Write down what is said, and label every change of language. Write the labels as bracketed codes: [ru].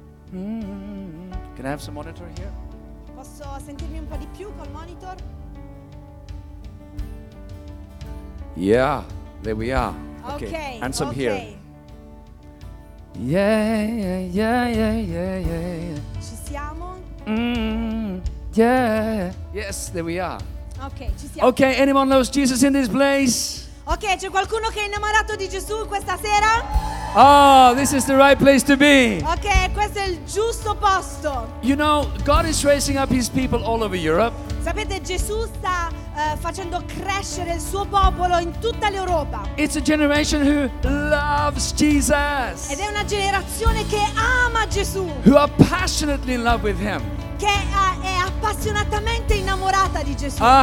[en] Can I have some monitor here? [it] Posso sentirmi un po' di più col monitor? [en] Yeah, there we are. Okay. And some here. Yeah. [it] Ci siamo? [en] Yes, there we are. [it] Okay, ci siamo. [en] Okay, anyone knows Jesus in this place? [it] Okay, c'è qualcuno che è innamorato di Gesù questa sera? [en] Oh, this is the right place to be. [it] Okay, questo è il giusto posto. [en] You know, God is raising up His people all over Europe. [it] Sapete, Gesù sta facendo crescere il suo popolo in tutta l'Europa. [en] It's a generation who loves Jesus. [it] Ed è una generazione che ama Gesù. [en] Who are passionately in love with Him. [it] Che è appassionatamente innamorata di Gesù.